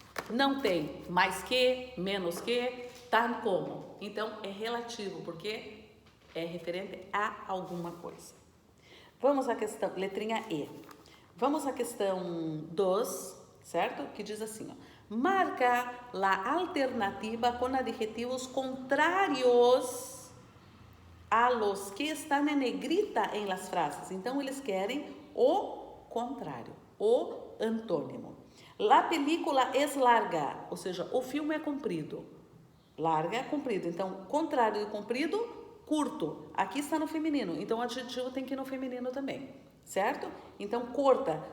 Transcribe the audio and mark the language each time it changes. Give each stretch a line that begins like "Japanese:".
Portuguese: Não tem mais que, menos que, tal como. Então, é relativo, porque é referente a alguma coisa. Vamos à questão, letrinha E. Vamos à questão 2, certo? Que diz assim, ó.
Spanish: Marca a alternativa com adjetivos contrários a los que están en negrita en las frases.
Portuguese: Então, eles querem o contrário, o antônimo.
Spanish: La película es larga,
Portuguese: ou seja, o filme é comprido. Larga, comprido. Então, contrário de comprido, curto. Aqui está no feminino, então o adjetivo tem que ir no feminino também, certo? Então, corta.